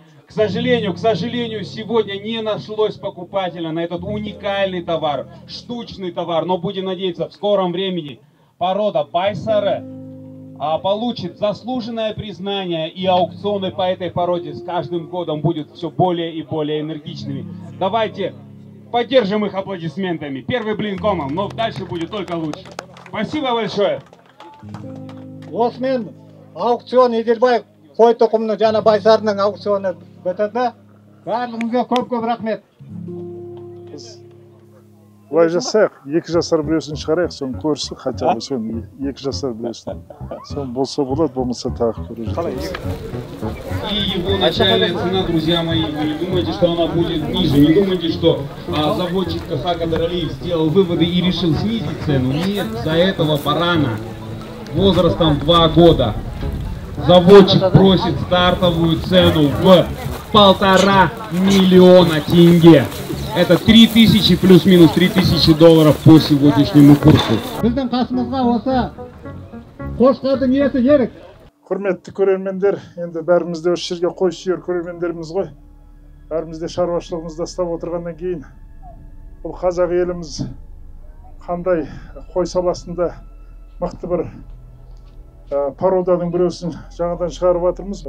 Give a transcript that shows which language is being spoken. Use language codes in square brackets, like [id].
[ru] К сожалению, сегодня не нашлось покупателя на этот уникальный товар, штучный товар, но будем надеяться, в скором времени порода Байсары получит заслуженное признание, и аукционы по этой породе с каждым годом будут все более и более энергичными. Давайте поддержим их аплодисментами. Первый блин комом, но дальше будет только лучше. Спасибо большое. [kk] Осымен аукцион Еділбай қой тұқымны жана Байсарының аукционы бітеді. Барлығыңызға көп рахмет. Былай жасайық, 2 жасар біреусін шығарайық, соны көрсін, хотя бы соны 2 жасар біреусін. Соны болса болады, болмаса тағы көріп. [ru] И его начальная цена, друзья мои, вы не думайте, что она будет ниже, не думайте, что заводчик КХ Кадыр Алиев сделал выводы и решил снизить цену. Нет, за этого барана возрастом 2 года заводчик просит стартовую цену в 1,5 миллиона тенге. Это 3000 плюс-минус 3000 долларов по сегодняшнему курсу. [kk] Біздің қасымызға осы қошқардың иесі керек. Құрметті көрермендер, енді бәріміз де осы жерге қой сүйер көрермендеріміз ғой. Бәріміз де шаруашылығымызды ұстап отырғаннан кейін бұл қазақ еліміз қандай қой саласында мықты бір пароданың біреусін жаңадан шығарып жатырмыз.